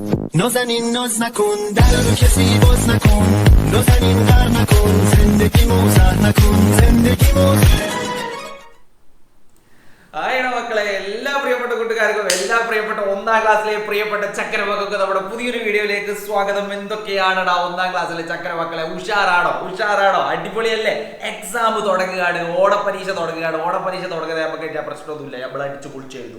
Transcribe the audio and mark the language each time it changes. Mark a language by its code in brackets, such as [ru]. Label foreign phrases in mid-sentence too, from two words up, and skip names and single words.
[fa] نازنین ناز نکن در رو کسی باز نکن نازنین غر نکن زندگی موزه نکن زندگی موزه [ml] ആയിട മക്കളെ, എല്ലാ പ്രിയപ്പെട്ട കൂട്ടുകാർക്കും എല്ലാ പ്രിയപ്പെട്ട ഒന്നാം ക്ലാസ്സിലെ പ്രിയപ്പെട്ട ചക്കരമക്കൾക്ക് നമ്മുടെ പുതിയൊരു വീഡിയോയിലേക്ക് സ്വാഗതം. എന്തൊക്കെയാണടാ ഒന്നാം ക്ലാസ്സിലെ ചക്കരമക്കളെ? ഉഷാറാണോ? അടിപൊളിയല്ലേ? എക്സാം തുടങ്ങുകയാണ്, ഓണപ്പരീക്ഷ തുടങ്ങുന്നത് നമുക്ക് പ്രശ്നമൊന്നുമില്ല, നമ്മൾ അടിച്ചു പൊളിച്ചു എഴുതും.